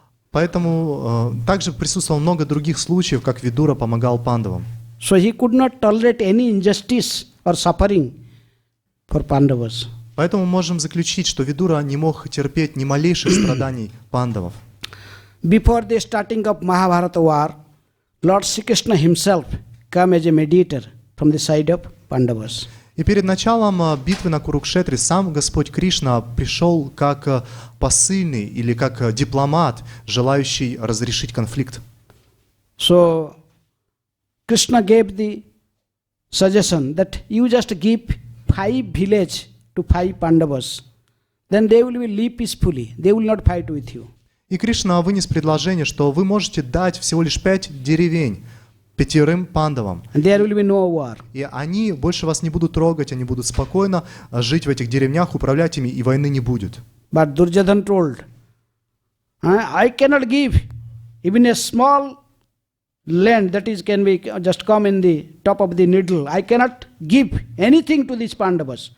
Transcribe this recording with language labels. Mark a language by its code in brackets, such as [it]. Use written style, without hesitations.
[ru] Поэтому также присутствовало много других случаев, как Видура помогал пандавам. [en] So he could not tolerate any injustice or suffering for Pandavas. [ru] Поэтому можем заключить, что Видура не мог терпеть ни малейших страданий пандавов. [en] Before the starting of Mahabharata war, Lord Sri Krishna himself came as a mediator from the side of Pandavas. [ru] И перед началом битвы на Курукшетре сам Господь Кришна пришел как посыльный или как дипломат, желающий разрешить конфликт. [en] So Krishna gave the suggestion that you just give 5 villages to 5 Pandavas, then they will live peacefully. They will not fight with you. [ru] И Кришна вынес предложение, что вы можете дать всего лишь 5 деревень 5 пандавам. [en] And there will be no war. [ru] И они больше вас не будут трогать, они будут спокойно жить в этих деревнях, управлять ими, и войны не будет. [en] But Duryodhana told, I cannot give even a small land that is can be just come in the top of the needle. I cannot give anything to these Pandavas.